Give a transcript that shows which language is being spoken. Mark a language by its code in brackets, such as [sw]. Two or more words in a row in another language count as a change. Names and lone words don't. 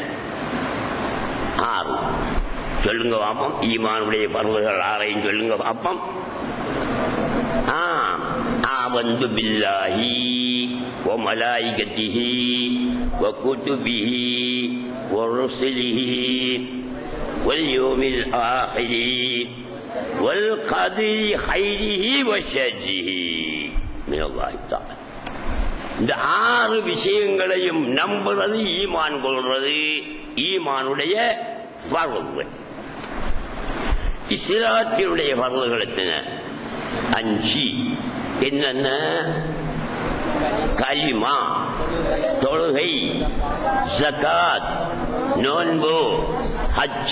[ta] 6. சொல்லுங்க பாப்பம். ஈமானுடைய பருள்கள் 6ஐயும் சொல்லுங்க பாப்பம். [ar] آمنت بالله وملائكته وكتبه ورسله واليوم الآخر والقدر خيره وشره من الله تعالى. [ta] இந்த 6 விஷயங்களையும் நம்புறது ஈமான் கொள்றது ஈமானுடைய பருள். இஸ்லாத்தினுடைய பருள்கள் எத்தனை? 5. என்னென்ன? கலிமா, தொழுகை, ஜகாத், நோன்பு, ஹஜ்.